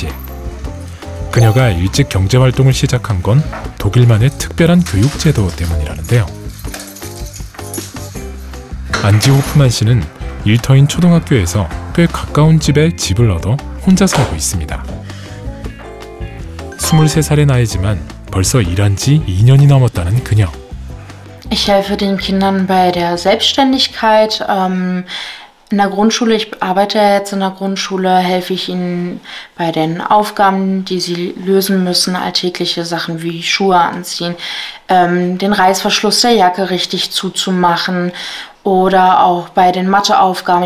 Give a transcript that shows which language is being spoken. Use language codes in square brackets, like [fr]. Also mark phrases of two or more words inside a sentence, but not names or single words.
[ko] 그녀가 일찍 경제활동을 시작한 건 독일만의 특별한 교육제도 때문이라는데요. 안지 호프만 씨는 일터인 초등학교에서 꽤 가까운 집에 집을 얻어 혼자 살고 있습니다. 23살의 나이지만 벌써 일한 지 2년이 넘었다는 그녀. [de] Ich helfe den Kindern bei der Selbstständigkeit. In der Grundschule, ich arbeite jetzt in der Grundschule, helfe ich ihnen bei den Aufgaben, die sie lösen müssen, alltägliche Sachen wie Schuhe anziehen, den Reißverschluss der Jacke richtig zuzumachen oder auch bei den Matheaufgaben.